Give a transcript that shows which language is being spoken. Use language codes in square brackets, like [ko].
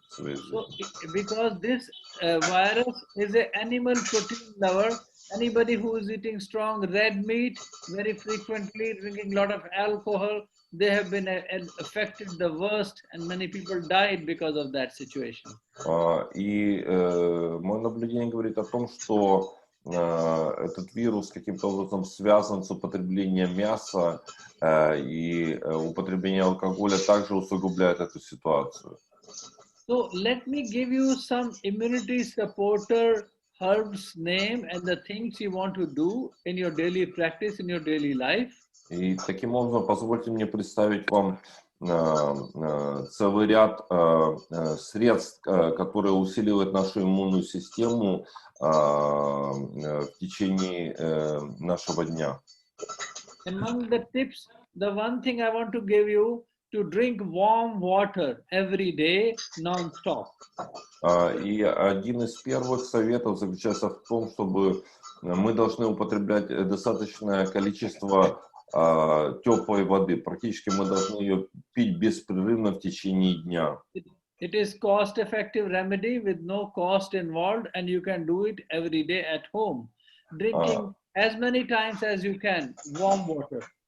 [en] So, because this virus is an animal protein lover, anybody who is eating strong red meat very frequently, drinking a lot of alcohol, they have been affected the worst, and many people died because of that situation. [ru] И мое наблюдение говорит о том, что этот вирус каким-то образом связан с употреблением мяса, и употребление алкоголя также усугубляет эту ситуацию. [en] So let me give you some immunity supporter herbs name and the things you want to do in your daily practice, in your daily life. [ru] И таким образом позвольте мне представить вам целый ряд средств, которые усиливают нашу иммунную систему в течение нашего дня. [en] Among the tips, the one thing I want to give you, to drink warm water every day, non-stop. [ru] И один из первых советов заключается в том, чтобы мы должны употреблять достаточное количество теплой воды. Практически мы должны ее пить беспрерывно в течение дня. [en] It is cost-effective remedy with no cost involved, and you can do it every day at home. Drinking as many times as you can warm water.